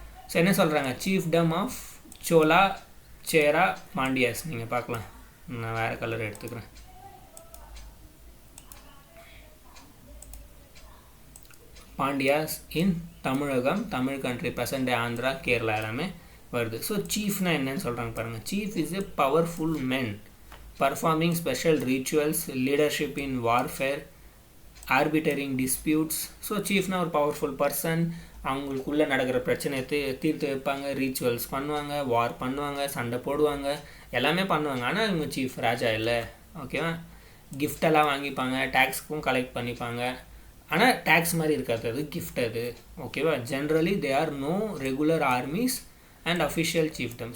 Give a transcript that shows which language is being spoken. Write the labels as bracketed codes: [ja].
[ta] So என்ன சொல்கிறாங்க, சீஃப்டம் of சோலா சேரா பாண்டியாஸ். நீங்கள் பார்க்கலாம், நான் வேறு கலர் எடுத்துக்கிறேன். பாண்டியாஸ் இன் தமிழகம், தமிழ் கண்ட்ரி, ப்ரெசண்ட் ஆந்திரா, கேரளா எல்லாமே வருது. ஸோ சீஃப்னா என்னன்னு சொல்கிறாங்க பாருங்கள். [en] Chief is a powerful men performing special rituals, leadership in warfare, arbitrating disputes. [ta] So சீஃப்னா ஒரு பவர்ஃபுல் பர்சன், அவங்களுக்குள்ளே நடக்கிற பிரச்சனையை தீர்த்து வைப்பாங்க, ரீச்சுவல்ஸ் பண்ணுவாங்க, வார் பண்ணுவாங்க, சண்டை போடுவாங்க, எல்லாமே பண்ணுவாங்க. ஆனால் இவங்க சீஃப், ராஜா இல்லை. ஓகேவா? கிஃப்டெல்லாம் வாங்கிப்பாங்க, டேக்ஸ்க்கும் கலெக்ட் பண்ணிப்பாங்க. ஆனால் டேக்ஸ் மாதிரி இருக்காது, அது கிஃப்ட் அது. ஓகேவா? [en] Generally they are no regular armies and official chiefdom.